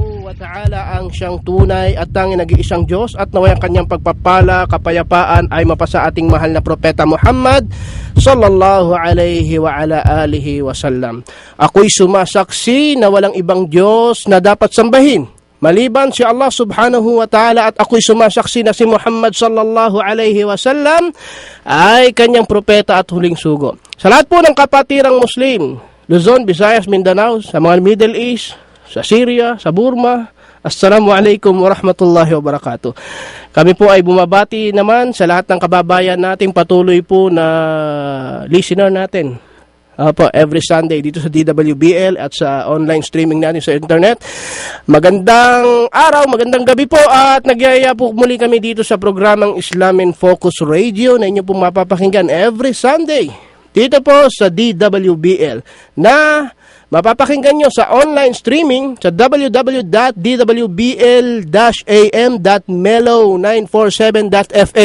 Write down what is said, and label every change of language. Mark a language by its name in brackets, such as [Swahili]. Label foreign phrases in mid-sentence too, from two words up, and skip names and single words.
[Arabic] وتعالى [Filipino] ang siyang tunay at tanging nag-iisang Diyos, at naway ang kanyang pagpapala, kapayapaan ay mapasa ating mahal na propeta Muhammad [Arabic] صلى الله عليه وعلى آله وسلم. [Filipino] Ako'y sumasaksi na walang ibang Diyos na dapat sambahin maliban si Allah [Arabic] سبحانه وتعالى, [Filipino] at ako'y sumasaksi na si Muhammad [Arabic] صلى الله عليه وسلم [Filipino] ay kanyang propeta at huling sugo. Sa lahat po ng kapatirang Muslim, Luzon, Visayas, Mindanao, sa mga Middle East, sa Syria, sa Burma, [Arabic] السلام عليكم ورحمة الله وبركاته. [Filipino] Kami po ay bumabati naman sa lahat ng kababayan nating patuloy po na listener natin. [English] Every Sunday [Filipino] dito sa DWBL at sa [English] online streaming [Filipino] natin sa internet. Magandang araw, magandang gabi po, at nagyayaya po muli kami dito sa programang Islam in Focus Radio na inyo pong mapapakinggan [English] every Sunday [Filipino] dito po sa DWBL, na mapapakinggan nyo sa [English] online streaming [Filipino] sa www.dwbl-am.mellow947.fm.